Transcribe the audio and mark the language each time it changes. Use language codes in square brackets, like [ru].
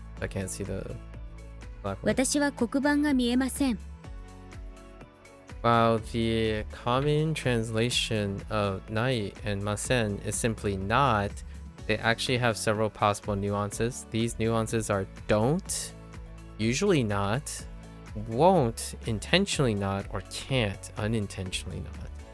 [en] I can't see the black word. [ja] 私は黒板が見えません。 [en] While the common translation of nai and masen is simply not, they actually have several possible nuances. These nuances are don't, usually not, won't, intentionally not, or can't, unintentionally not.